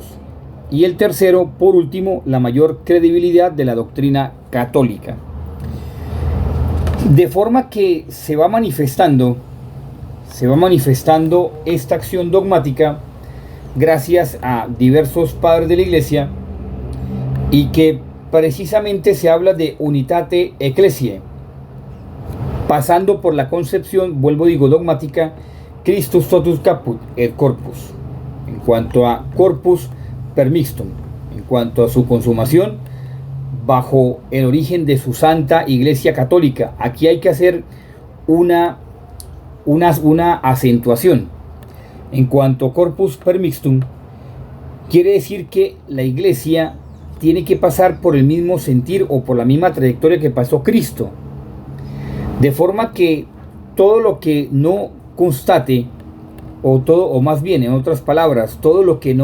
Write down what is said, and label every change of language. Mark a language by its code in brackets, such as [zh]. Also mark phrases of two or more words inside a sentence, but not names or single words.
[es] Y el tercero, por último, la mayor credibilidad de la doctrina católica. De forma que se va manifestando esta acción dogmática gracias a diversos padres de la Iglesia, y que precisamente se habla de [la] unitate ecclesiae, [es] pasando por la concepción, dogmática, [la] Christus totus caput et corpus, en cuanto a corpus per mixtum, [es] en cuanto a su consumación bajo el origen de su Santa Iglesia Católica. Aquí hay que hacer una acentuación. En cuanto a [la] corpus per mixtum, [es] quiere decir que la Iglesia tiene que pasar por el mismo sentir o por la misma trayectoria que pasó Cristo. De forma que todo lo que no constate, o más bien, en otras palabras, todo lo que